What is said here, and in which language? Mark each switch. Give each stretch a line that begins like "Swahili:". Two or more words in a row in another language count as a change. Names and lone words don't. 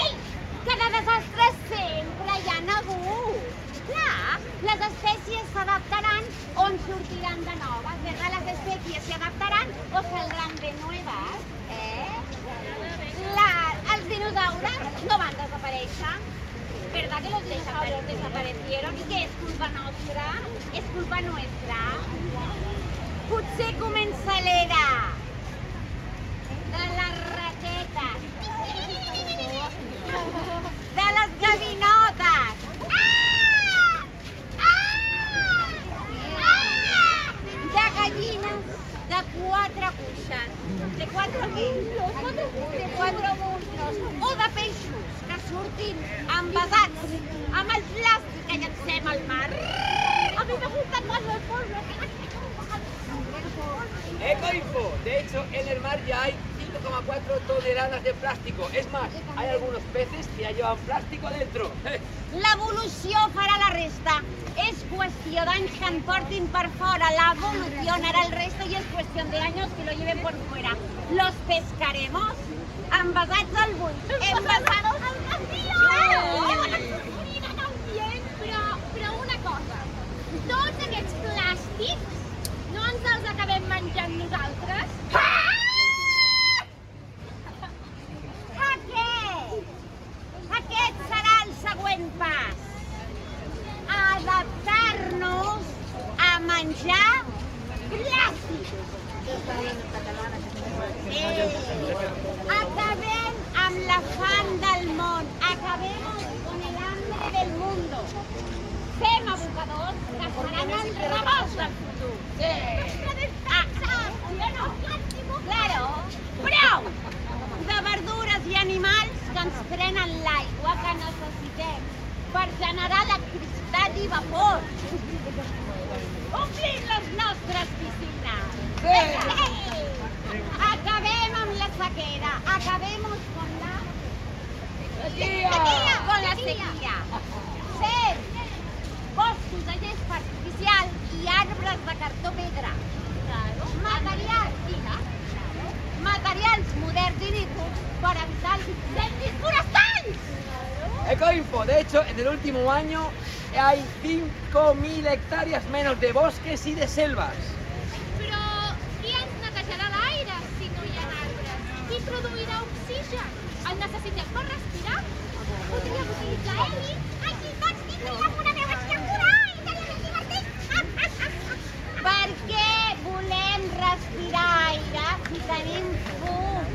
Catalan: Que de desastres sempre hi ha hagut. Clar, les espècies s'adaptaran o en sortiran de noves.
Spanish: ¿Verdad? Les espècies se adaptaran o saldran de nuevas.
Catalan: Els dinosaures no van desaparèixer.
Spanish: ¿Verdad que los dinosaurios desaparecieron? ¿Y qué
Catalan: es culpa nostra?
Spanish: Es culpa nuestra.
Catalan: Potser comença l'era de les raquetes, de les gavinotes, de gallines de 4 cuixes.
Spanish: De 4 què? De 4 muslos.
Catalan: O de peixos que surtin envasats amb el plàstic que llancem al mar.
Spanish: A mi me gustan más los polvos. Ecoinfo. De hecho, en el mar ya hay 5,4 toneladas de plástico. Es más, hay algunos peces que ya llevan plástico dentro.
Catalan: L'evolució farà la resta. És qüestió d'anys que en portin per fora.
Spanish: L'evolució harà el resto y es cuestión de años que lo lleven por fuera. Los pescaremos
Catalan: envasats al buit.
Spanish: Envasados al vacío. Mira, no bien,
Catalan: però una cosa. Tots aquests plàstics no ens els acabem menjant nosaltres? Aquest serà el següent pas. Adaptar-nos a menjar plàstic. Acabem amb la fam del món.
Spanish: Acabemos con el hambre del mundo.
Catalan: Fem abocadors que seran el rebost del futur. Claro, prou de verdures i animals que ens prenen l'aigua que necessitem per generar electricitat i vapor. Omplim les nostres piscines. Acabem amb la sequera.
Spanish: Acabemos con la sequía.
Catalan: Fem boscos de gespa artificial i arbres de cartó pedra. Materials moderns i líquids per evitar els incendis forestals. Ecoinfo.
Spanish: De hecho, en el último año hay 5.000 hectáreas menos de bosques y de selvas.
Catalan: Però qui ens netejarà l'aire si no hi ha arbres? Qui produirà oxigen? El necessitem per respirar? Podríem utilitzar heli? Aquí tots tindríem una veu espectacular i seria més divertit. Per què volem respirar aire si tenim fum?